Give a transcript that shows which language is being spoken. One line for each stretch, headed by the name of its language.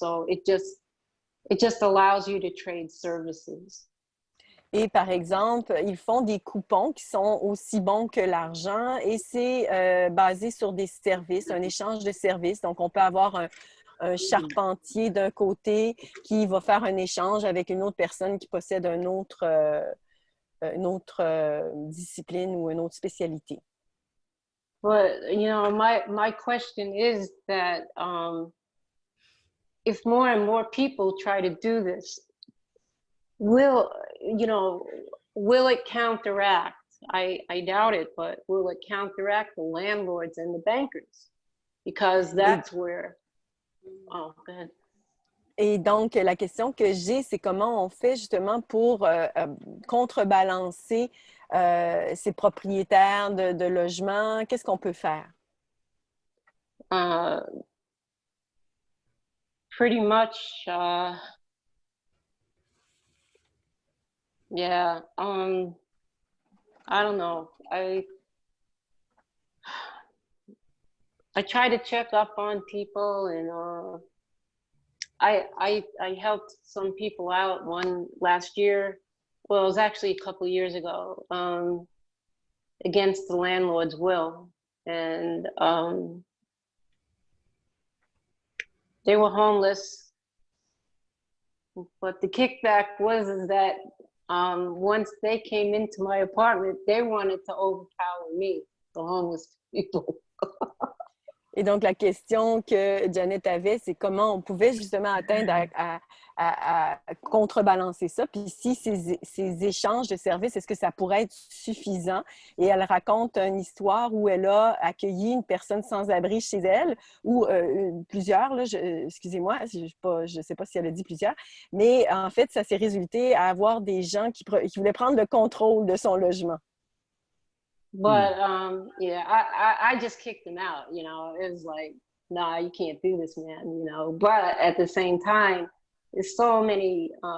English: So it just allows you to trade services.
French: Et par exemple, ils font des coupons qui sont aussi bons que l'argent et c'est basé sur des services, un échange de services. Donc, on peut avoir un charpentier d'un côté qui va faire un échange avec une autre personne qui possède une autre discipline ou une autre spécialité.
English: But, my question is that if more and more people try to do this, will it counteract? I doubt it, but will it counteract the landlords and the bankers? Because that's where, go ahead.
French: Et donc, la question que j'ai, c'est comment on fait justement pour contrebalancer ces propriétaires de logements? Qu'est-ce qu'on peut faire?
English: Pretty much, yeah, I don't know. I try to check up on people, and I helped some people out one last year. Well, it was actually a couple of years ago, against the landlord's will, and they were homeless. But the kickback was that once they came into my apartment, they wanted to overpower me, the homeless people.
French: Et donc, la question que Janet avait, c'est comment on pouvait justement atteindre à contrebalancer ça. Puis si ces échanges de services, est-ce que ça pourrait être suffisant? Et elle raconte une histoire où elle a accueilli une personne sans-abri chez elle, ou plusieurs, là, excusez-moi, je ne sais pas si elle a dit plusieurs, mais en fait, ça s'est résulté à avoir des gens qui voulaient prendre le contrôle de son logement.
English: But yeah, I just kicked him out. It was like, nah, you can't do this, man. But at the same time, there's so many.